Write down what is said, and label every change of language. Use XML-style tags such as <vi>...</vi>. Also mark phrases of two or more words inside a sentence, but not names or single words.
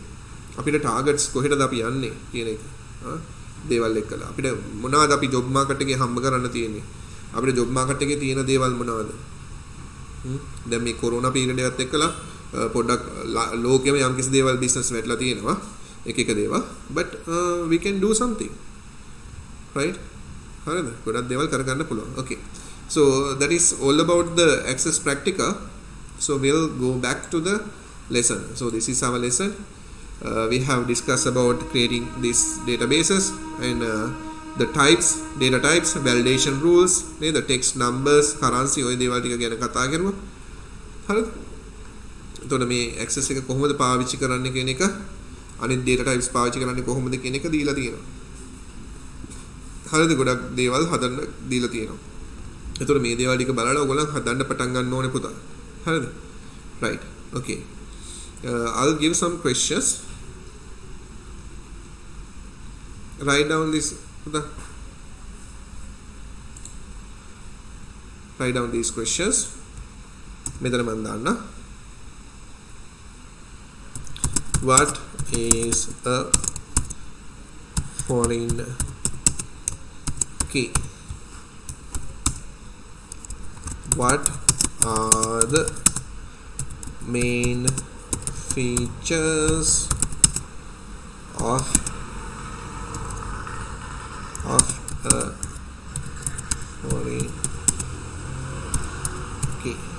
<si>අපිට ටාගට්ස් කොහෙටද අපි යන්නේ කියන එක. දේවල් එක්කලා. අපිට මොනවද අපි</si> <en>job market</en> <si>එකේ හම්බ කරන්න තියෙන්නේ? අපිට</si> <en>job market</en> <si>එකේ තියෙන දේවල් මොනවද? දැන් මේ</si> <en>corona period</en> <si>එකත් එක්කලා පොඩ්ඩක් ලෝකෙම යම්කිසි දේවල් බිස්නස් වැටලා තියෙනවා. එක දේවල්.</si> <en>But we can do something. Right?</en> <si>හරිද? ගොඩක් දේවල් කරගන්න පුළුවන්.</si> <en>Okay. So that is all about the Access Practica. So we'll go back to the lesson. So this is our lesson. We have discussed about creating these databases and the types, data types, validation rules, the text numbers, currency</en> <si>ඔය දේවල් ටික ගැන කතා කරුවා. හරිද? එතකොට මේ access එක කොහොමද පාවිච්චි කරන්න කියන එක අනිත්</si> <en>data types</en> <si>පාවිච්චි කරන්නේ කොහොමද කියන එක දීලා තියෙනවා. හරිද? ගොඩක් දේවල් හදන්න දීලා තියෙනවා. එතකොට මේ දේවල් ටික බලලා ඔයගොල්ලන් හදන්න පටන් ගන්න ඕනේ පුතා.</si> <en>Right. Okay. I'll give some questions. Write down this. Write down these questions.</en> <si>මෙතන මම දාන්න.</si> <en>What is a foreign key? What are the main features of a foreign key?</en>